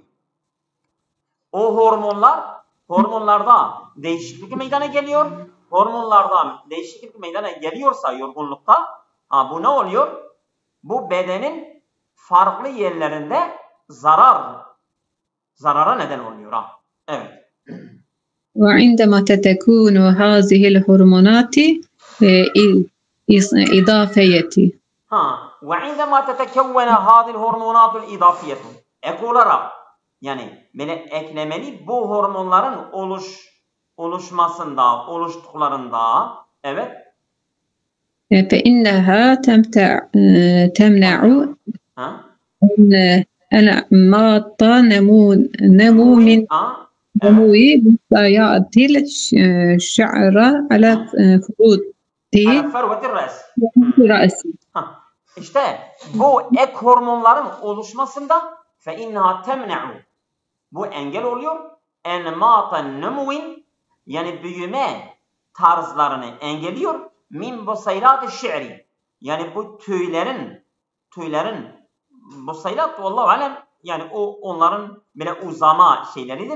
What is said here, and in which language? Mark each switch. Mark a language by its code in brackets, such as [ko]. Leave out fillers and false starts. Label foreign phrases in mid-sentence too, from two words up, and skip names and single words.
[tr] O hormonlarda değişiklik meydana geliyor. Hormonlarda değişiklik meydana geliyorsa yorgunlukta bu ne oluyor? Bu bedenin farklı yerlerinde zarara neden oluyor. Evet. [ar] وعندما تكون هذه الهرمونات إضافية. وعندما تتكون هذه الهرمونات الإضافية. [tr] Ek olarak yani eklemeli bu hormonların oluştuklarında evet. [ar] فإنها تمنع أنماط نمو من بصيلات الشعر على فروة الرأس. [tr] İşte bu ek hormonların oluşmasında [ar] فإنها تمنع [tr] bu engel oluyor. [ar] أنماط نمو [tr] yani büyüme tarzlarını engelliyor. [ar] من بصيلات الشعر [tr] yani bu tüylerin busaylat [ar] والله أعلم [tr] yani onların böyle uzama şeyleridir.